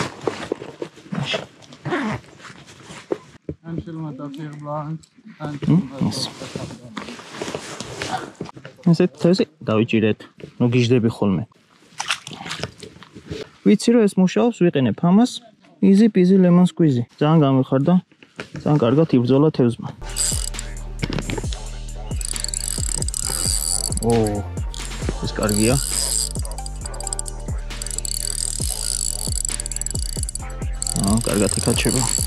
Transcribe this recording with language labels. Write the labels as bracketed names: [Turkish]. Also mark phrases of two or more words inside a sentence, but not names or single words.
[Georgian] ესეთ თევზი დავიჭირეთ. ნუ გიждები ხოლმე. ვიცი რომ ეს მუშაობს, ვიყენებ ამას. [English] Easy peasy lemon squeezy. [Georgian] ძალიან გამიხარდა. ძალიან კარგად იბრძოლა თევზმა. ეს კარგია. კარგად იკაჩება.